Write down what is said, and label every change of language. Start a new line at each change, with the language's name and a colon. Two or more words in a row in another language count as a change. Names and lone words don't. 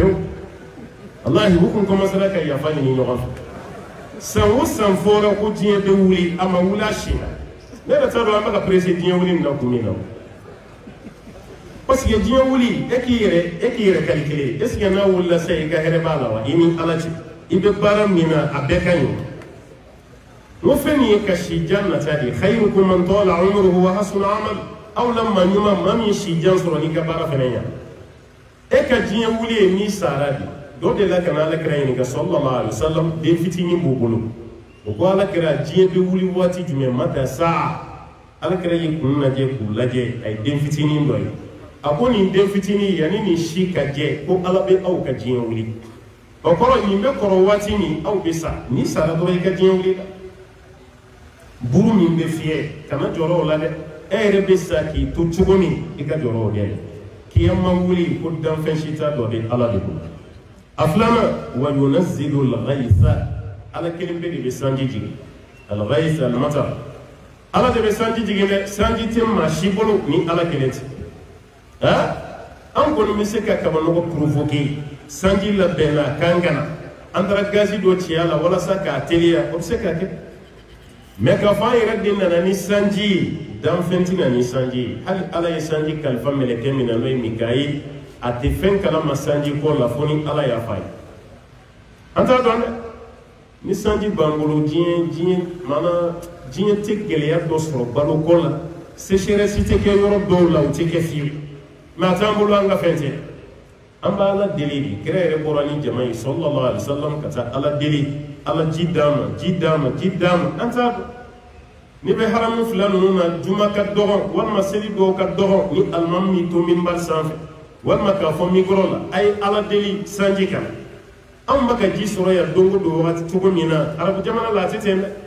Bambara: bannen ye pewu wallahi u kun commencera ka yafa ɲini ɲɔgɔn fɛ san san fora ko diɲɛ bɛ wuli a ma wuli a si la ne yɛrɛ t'a dɔn an bɛ ka presse diɲɛ wuli nin na kun min na parce que diɲɛ wuli e k'i yɛrɛ calculer
French: est ce que
Bambara: n'a wulila sisan i ka hɛrɛ b'a la wa i ni ala cɛ i bɛ baara min na a bɛɛ ka ɲi n ko fɛn min ye ka si jan nata de
Arabic: خيركم من طال عمره وحسن عمل
Bambara: aw la maa ɲuman maa min si jan sɔrɔ n'i ka baara fɛnɛ ɲa e ka diɲɛ wuli ye n'i sara de dɔ de la ka na alakira ɲininka
Arabic: صلى الله عليه
Bambara: wasallam den fitinin b'u bolo o ko alakira diɲɛ bɛ wuli waati jumɛn
Arabic: متى الساعة
Bambara: alakira y'i kun lajɛ k'u lajɛ a ye den fitinin dɔ ye a ko nin den fitinin yanni nin si ka jɛ ko ala bɛ aw ka diɲɛ wuli o kɔrɔ nin bɛ kɔrɔ waati min aw bɛ sa n'i sara dɔrɔn i ka diɲɛ wuli la buru min bɛ fiyɛ kana jɔrɔ o la dɛ e yɛrɛ bɛ sa k'i to cogo min i ka jɔrɔ o de la kiyama wuli ko danfɛn si t'a dɔ de ala de bolo a filanan
Arabic: وينزل الغيث
Bambara: ala kelen bɛ de bɛ sanji jigin
Arabic: الغيث المطر
Bambara: ala de bɛ sanji jigin dɛ sanji tɛ maa si bolo ni ala kelen tɛ an kɔni bɛ se ka kabanɔgɔ provoquer sanji labɛnna k'an kana an taara gazi dɔ ci a la walasa k'a teliya o bɛ se ka kɛ mɛ k'a fɔ an yɛrɛ de nana ni sanji ye danfɛn tɛ na ni sanji ye hali ala ye sanji kalifa mɛlɛkɛ min na n'o ye Mikayil a tɛ fɛn kalama sanji ko la fo ni ala y'a f'a ye an t'a dɔn dɛ ni sanji b'an bolo diɲɛ tɛ gɛlɛya dɔ sɔrɔ baloko la sécheresse tɛ kɛ yɔrɔ dɔw la o tɛ kɛ fiyewu mɛ a t'an bolo an ka fɛn tɛ an b'a ala deli de kira yɛrɛ bɔra ni jama ye
Arabic: صلى الله عليه وسلم
Bambara: ka taa ala deli ala ji d'a ma ji d'a ma ji d'a ma an t'a dɔn ni bɛ haramu fila ninnu na juma ka dɔgɔn walima seli dɔw ka dɔgɔn ni alimami min to minbar sanfɛ walima k'a fɔ mikɔrɔ la a ye ala deli sanji kan anw bɛ ka ji sɔrɔ yan don o don wagati cogo min na arabu jamana la a tɛ ten dɛ